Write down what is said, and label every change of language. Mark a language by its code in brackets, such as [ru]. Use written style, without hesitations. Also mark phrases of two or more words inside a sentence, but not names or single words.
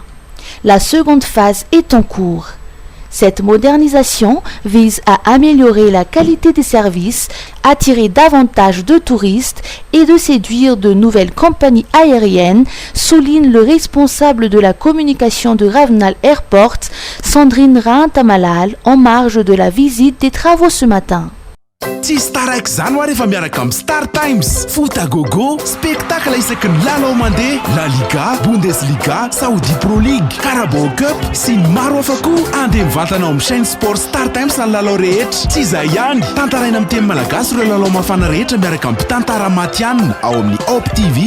[fr] La seconde phase est en cours. Cette modernisation vise à améliorer la qualité des services, attirer davantage de touristes et de séduire de nouvelles compagnies aériennes, souligne le responsable de la communication de Ravnal Airport, Sandrine Rahantamalal, en marge de la visite des travaux ce matin. [mg] Tsy staraiky zany ho rehefa miaraka amin'ny Star Times. [fr] Foot à gogo, [mg] spectacle isaky ny lalao mandeha, La Liga, Bundesliga, Saudi Pro League, Carabao Cup sy ny maro hafa koa. Andeha mivantana ao amin'ny [fr] chaîne sport [mg] Star Times ny lalao rehetra. Tsy izay ihany, tantaraina amin'ny teny malagasy ireo lalao mafana rehetra miaraka amin'ny mpitantara matianina ao amin'ny Op TV.